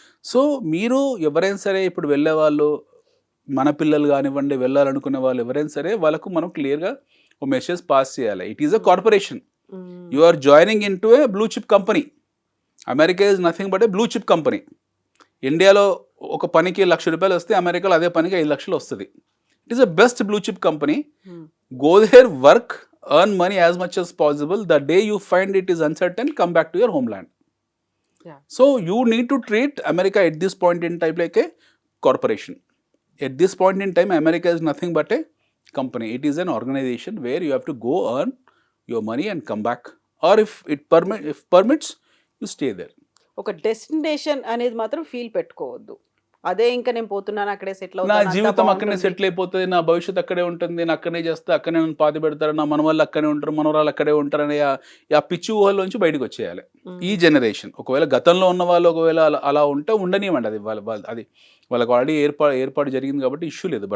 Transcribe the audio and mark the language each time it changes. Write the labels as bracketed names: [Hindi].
[Telugu] So మీరు ఎవరైనా సరే ఇప్పుడు వెళ్ళే వాళ్ళు, మన పిల్లలు కానివ్వండి, వెళ్ళాలనుకునే వాళ్ళు ఎవరైనా సరే, వాళ్ళకు మనం క్లియర్గా ఒక మెసేజ్ పాస్ చేయాలి. [English] It is a corporation. You are joining in to a blue chip company. America is nothing but a blue chip company. [Telugu] ఇండియాలో ఒక పనికి ₹1,00,000 వస్తే అమెరికాలో అదే పనికి 5 లక్షలు వస్తుంది. [English] It is a best blue chip company. Go there, work, earn money as much as possible. The day you find it is uncertain, come back to your homeland. Yeah. So you need to treat America at this point in time like a corporation. At this point in time, America is nothing but a company. It is an organization where you have to go earn your money and come back. Or if permits, you stay there. [Telugu] ఒక destination అనేది మాత్రం feel పెట్టుకోవద్దు. అదే ఇంకా నేను పోతున్నాను, అక్కడే settle నా అవుతాను, జీవితం అక్కడనే సెటిల్ అయిపోతుంది, నా భవిష్యత్తు అక్కడే ఉంటుంది, నేను అక్కడనే చేస్తా, అక్కడనే నన్ను పాతి పెడతారు, నా మనవాళ్ళు అక్కడే ఉంటారు, మనవరాలు అక్కడే ఉంటారు అనే ఆ పిచ్చి ఊహల్లోంచి బయటకు వచ్చేయాలి ఈ జనరేషన్. ఒకవేళ గతంలో ఉన్న వాళ్ళు ఒకవేళ అలా ఉంటే ఉండనివ్వండి, అది అది వాళ్ళకి ఆల్రెడీ ఏర్పాటు జరిగింది కాబట్టి ఇష్యూ లేదు.